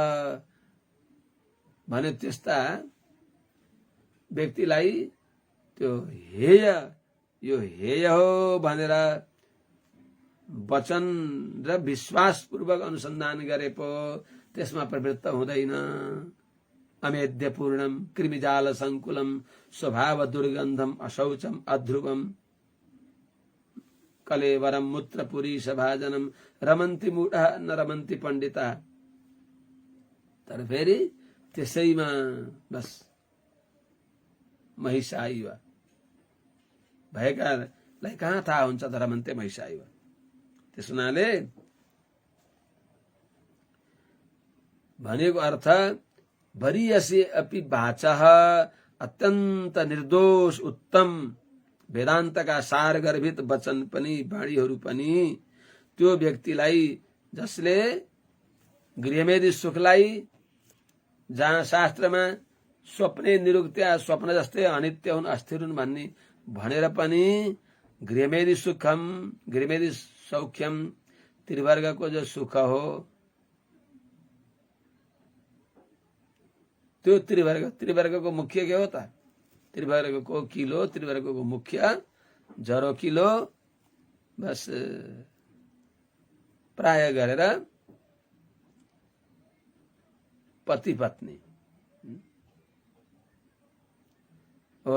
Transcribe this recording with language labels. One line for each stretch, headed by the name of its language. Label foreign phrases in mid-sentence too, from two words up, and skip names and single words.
Nepali: भने त्यस्ता व्यक्तिलाई त्यो हेय यो हेय हो भनेर वचन र विश्वासपूर्वक अनुसन्धान गरे पो त्यसमा प्रवृत्त हुँदैन।
Sanskrit: अमेद्य पूर्णम कृमिजाल संकुलम स्वभाव दुर्गन्धम अशौचम अध्रुवम कलेवरम मूत्रपुरी सभाजनम रमन्ती मूढा न रमन्ती पण्डिता।
Nepali: तर फेरि त्यसैमा बस महिषाइव भएकालाई कहाँ थाहा हुन्छ त
Sanskrit: रमन्ते महिषाइव।
Nepali: त्यस हुनाले भनेको अर्थ
Sanskrit: वरीयसे अपि वाचः
Nepali: अत्यन्त निर्दोष उत्तम वेदान्तका सार गर्भित वचन पनि वाणीहरू पनि त्यो व्यक्तिलाई जसले गृहमेधी सुखलाई जहाँ शास्त्रमा
Sanskrit: स्वप्ने निरुक्त्या
Nepali: स्वप्न जस्तै अनित्य हुन् अस्थिर हुन् भन्ने भनेर पनि
Sanskrit: गृहमेधी सुखम गृहमेधी सौख्यम
Nepali: त्रिवर्गको जो सुख हो त्यो त्रिवर्गको मुख्य के हो त? त्रिवर्गको किलो त्रिवर्गको मुख्य जरो किलो बस प्राय गरेर पति पत्नी हो।